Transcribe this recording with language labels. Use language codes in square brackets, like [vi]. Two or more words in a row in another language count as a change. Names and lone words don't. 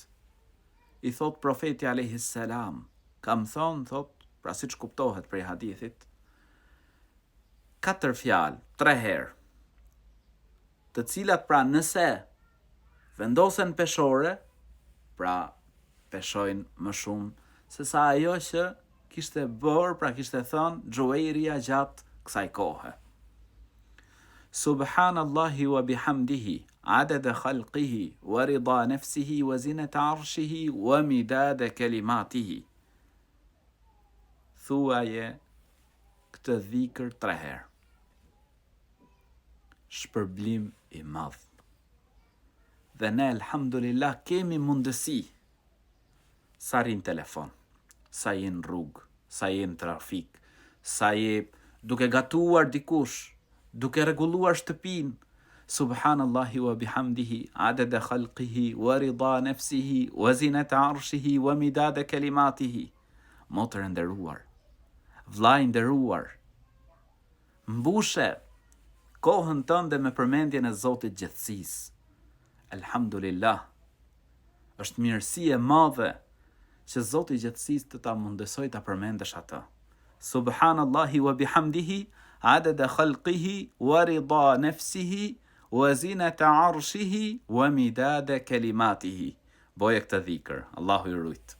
[sq] I thot profeti [ar] عليه السلام, [sq] kam thonë, thot, pra siç kuptohet prej hadithit, 4 fjalë, 3 herë, të cilat pra nëse vendosen peshore, pra peshojnë më shumë se sa ajo që kishte bërë, pra kishte thënë Xhuwairija gjatë kësaj kohe. [ar] سبحان الله وبحمده عدد خلقه ورضا نفسه وزنة عرشه ومداد كلماته. [sq] Thuaje këtë dhikër 3 herë. Shpërblim i madh. Dhe ne, elhamdulillah, kemi mundësi sa rin telefon, sa je në rrugë, sa je në trafik, sa je duke gatuar dikush, duke rregulluar shtëpinë. [ar] سبحان الله وبحمده عدد خلقه ورضا نفسه وزنة عرشه ومداد كلماته. [sq] Motër e nderuar, vllai i nderuar, mbushe kohën tënde me përmendjen e Zotit gjithësisë. Elhamdulillah, është mirësi e madhe që Zoti i gjithësisë të ta mundësoj ta përmendesh atë. [ar] سبحان الله وبحمده عدد خلقه ورضا نفسه وزنة عرشه ومداد كلماته. [sq] Boje këtë dhikër, Allahu i rujt.